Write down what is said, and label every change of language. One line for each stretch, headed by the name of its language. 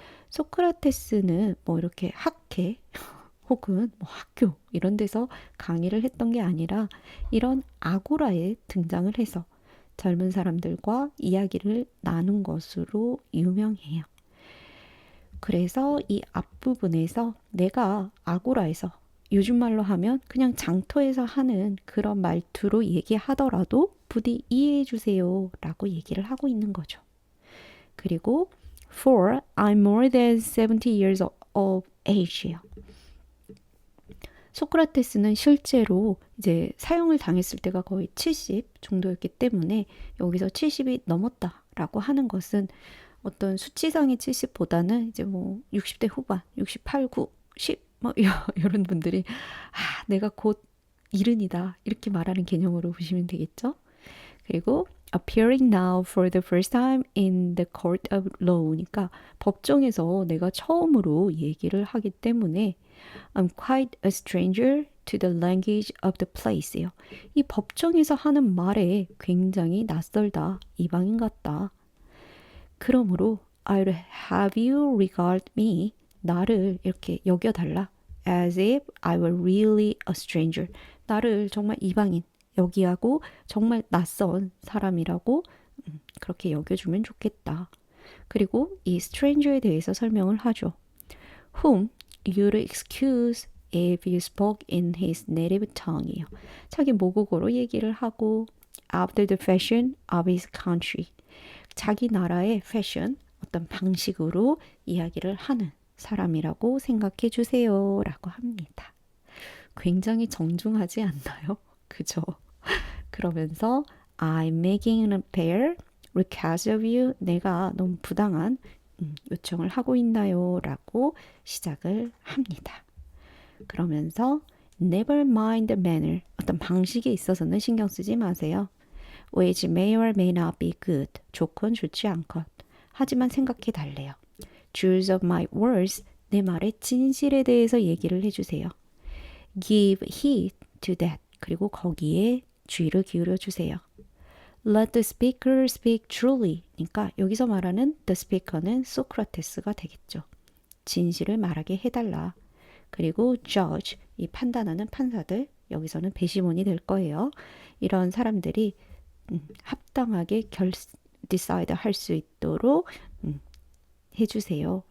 Korean: 소크라테스는 뭐 이렇게 학회 혹은 뭐 학교 이런 데서 강의를 했던 게 아니라 이런 아고라에 등장을 해서 젊은 사람들과 이야기를 나눈 것으로 유명해요. 그래서 이 앞부분에서 내가 아고라에서 요즘 말로 하면 그냥 장터에서 하는 그런 말투로 얘기하더라도 부디 이해해 주세요 라고 얘기를 하고 있는 거죠.
English: 그리고 for I'm more than 70 years of age예요.
Korean: 소크라테스는 실제로 이제 사형을 당했을 때가 거의 70 정도였기 때문에 여기서 70이 넘었다라고 하는 것은 어떤 수치상의 70보다는 이제 뭐 60대 후반, 68, 9, 10 뭐 이런 분들이 내가 곧 이른이다 이렇게 말하는 개념으로 보시면 되겠죠.
English: 그리고 appearing now for the first time in the court of law니까
Korean: 법정에서 내가 처음으로 얘기를 하기 때문에
English: I'm quite a stranger to the language of the place예요.
Korean: 이 법정에서 하는 말에 굉장히 낯설다, 이방인 같다. 그러므로
English: I'd have you regard me.
Korean: 나를 이렇게 여겨달라.
English: As if I were really a stranger.
Korean: 나를 정말 이방인, 여기하고 정말 낯선 사람이라고 그렇게 여겨주면 좋겠다. 그리고 이 stranger에 대해서 설명을 하죠.
English: Whom you'd excuse if you spoke in his native tongue이요.
Korean: 자기 모국어로 얘기를 하고
English: after the fashion of his country.
Korean: 자기 나라의 패션, 어떤 방식으로 이야기를 하는 사람이라고 생각해 주세요. 라고 합니다. 굉장히 정중하지 않나요? 그죠? 그러면서
English: I'm making an unfair request of you.
Korean: 내가 너무 부당한 요청을 하고 있나요? 라고 시작을 합니다. 그러면서
English: never mind the manner.
Korean: 어떤 방식에 있어서는 신경 쓰지 마세요.
English: which may or may not be good.
Korean: 좋건 좋지 않건. 하지만 생각해 달래요.
English: Truth of my words.
Korean: 내 말의 진실에 대해서 얘기를 해주세요.
English: Give heed to that.
Korean: 그리고 거기에 주의를 기울여 주세요.
English: Let the speaker speak truly.
Korean: 그러니까 여기서 말하는 the speaker는 소크라테스가 되겠죠. 진실을 말하게 해달라. 그리고 judge, 이 판단하는 판사들, 여기서는 배시몬이 될 거예요. 이런 사람들이 합당하게 decide 할 수 있도록 해주세요.